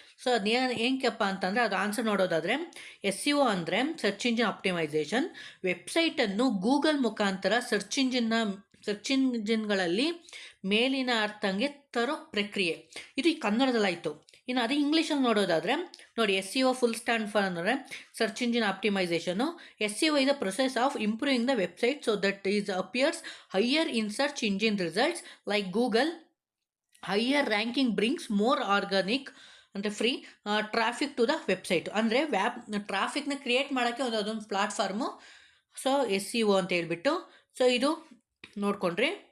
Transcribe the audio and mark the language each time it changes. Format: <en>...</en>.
<kn>So ಅದೇನು ಏನಕ್ಕಪ್ಪ ಅಂತಂದರೆ ಅದು ಆನ್ಸರ್ ನೋಡೋದಾದರೆ SEO ಅಂದರೆ ಸರ್ಚ್ ಇಂಜಿನ್ ಆಪ್ಟಿಮೈಸೇಷನ್, ವೆಬ್ಸೈಟನ್ನು ಗೂಗಲ್ ಮುಖಾಂತರ ಸರ್ಚ್ ಇಂಜಿನ್ಗಳಲ್ಲಿ ಮೇಲಿನ ಅರ್ಥಂಗೆ ತರೋ ಪ್ರಕ್ರಿಯೆ. ಇದು ಈ ಕನ್ನಡದಲ್ಲಾಯಿತು. ಇನ್ನು ಅದೇ ಇಂಗ್ಲೀಷಲ್ಲಿ ನೋಡೋದಾದರೆ ನೋಡಿ, SEO</kn> <en>full stand for</en> <kn>ಅಂದರೆ search engine ಆಪ್ಟಿಮೈಸೇಷನು.</kn> <en>SEO is a process of improving the website so that it appears higher in search engine results like Google. Higher ranking brings more organic ಅಂದರೆ free traffic to the website.</en> <kn>ಅಂದರೆ ಟ್ರಾಫಿಕ್ನ create ಮಾಡೋಕ್ಕೆ ಅದೊಂದು platform. So SEO ಅಂತ ಹೇಳ್ಬಿಟ್ಟು, so ಇದು ನೋಡ್ಕೊಂಡ್ರಿ.</kn>